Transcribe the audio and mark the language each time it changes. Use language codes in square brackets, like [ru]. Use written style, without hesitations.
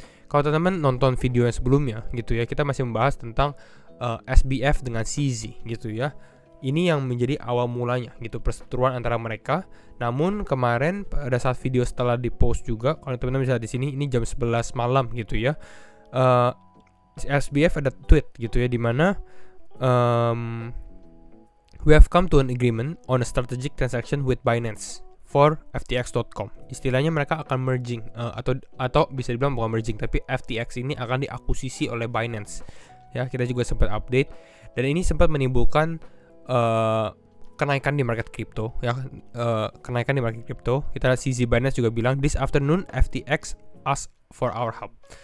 [id] Kalau teman-teman nonton video yang sebelumnya gitu ya, kita masih membahas tentang SBF dengan CZ gitu ya. Ini yang menjadi awal mulanya gitu, perseteruan antara mereka. Namun kemarin pada saat video setelah di-post juga, kalau teman-teman bisa di sini, ini jam 11 malam gitu ya. [en] SBF [id] ada tweet gitu ya, di mana [en] we have come to an agreement on a strategic transaction with Binance for FTX.com. [id] Istilahnya mereka akan merging atau bisa dibilang bukan merging, tapi FTX ini akan diakuisisi oleh Binance. Ya, kita juga sempat update dan ini sempat menimbulkan kenaikan di market crypto ya, kenaikan di market crypto. Kita lihat CZ Binance juga bilang [en] this afternoon FTX asked for our help.